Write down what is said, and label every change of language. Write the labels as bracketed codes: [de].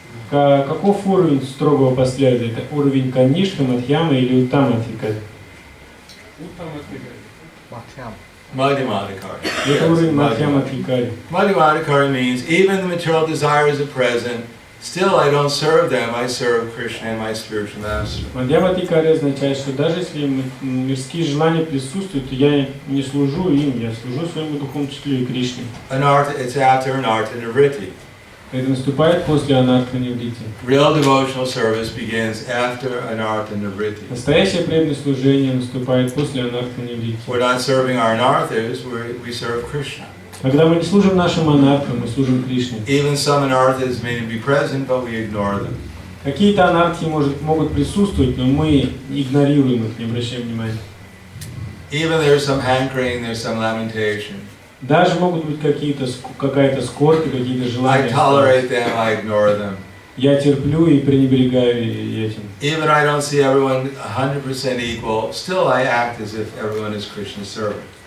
[ru] Каков уровень строгого последователя? Это уровень Каништа, Мадхьяма или Уттама Адхикари? [en] Madhyama Adhikari. [ru] Это уровень Мадхьяма Адхикари. [en] Madhyama Adhikari means even the material desires are present, still I don't serve them, I serve Krishna and my spiritual master. [ru] Мадхьяма Адхикари означает, что даже если мирские желания присутствуют, то я не служу им, я служу своему духовному учителю и Кришне. [en] Anartha, it's after Anartha Nivritti. [ru] Это наступает после Анарта Ниврити. [en] Real devotional service begins after Anartha Nivritti. [ru] Настоящее преданное служение наступает после Анарта Ниврити. [en] We're not serving our Anarthas, we serve Krishna. [ru] Когда мы не служим нашим анархам, мы служим Кришне. [en] Even some Anarthas may be present, but we ignore them. [ru] Какие-то анархи могут присутствовать, но мы игнорируем их, не обращаем внимания. [en] Even there's some hankering, there's some lamentation. [ru] Даже могут быть какая-то скорбь, какие-то желания. [en] I tolerate them, I ignore them. [ru] Я терплю и пренебрегаю этим. [en] Even I don't see everyone 100% equal, still I act as if everyone is Krishna's servant.